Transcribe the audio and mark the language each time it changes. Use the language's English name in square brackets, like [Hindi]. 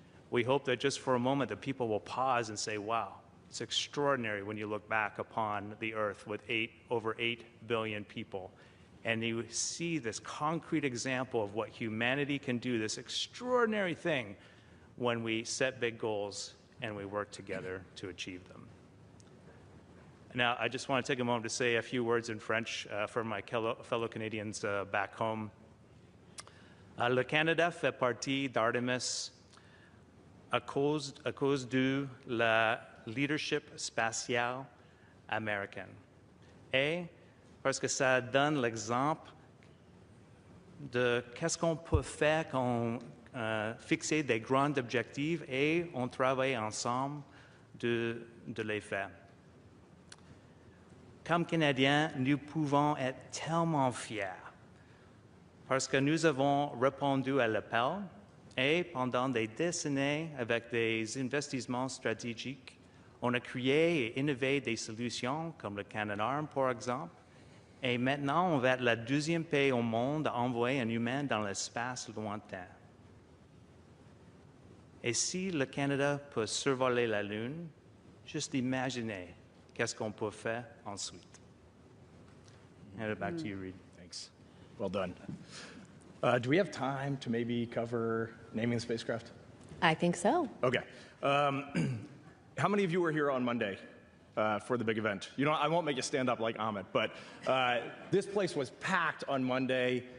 [English] We hope that just for a moment that people will pause and say, wow, it's extraordinary when you look back upon the Earth with over 8 billion people, and you see this concrete example of what humanity can do, this extraordinary thing when we set big goals and we work together to achieve them. Now, I just want to take a moment to say a few words in French for my fellow Canadians back home. [French] Le Canada fait partie d'Artemis à cause de la leadership spatiale américaine. Et parce que ça donne l'exemple de qu'est-ce qu'on peut faire quand fixer des grands objectifs et on travaille ensemble de les faire. Comme Canadiens, nous pouvons être tellement fiers parce que nous avons répondu à l'appel et pendant des décennies, avec des investissements stratégiques, on a créé et innové des solutions comme le Canadarm, par exemple. Et maintenant, on va être le deuxième pays au monde à envoyer un humain dans l'espace lointain. Et si le Canada peut survoler la Lune, juste imaginez qu'est-ce qu'on peut faire ensuite. [English] Hand it back to you, Reed. Thanks. Well done. Do we have time to maybe cover naming the spacecraft? I think so. Okay. How many of you were here on Monday for the big event? You know, I won't make you stand up like Ahmed, but this place was packed on Monday.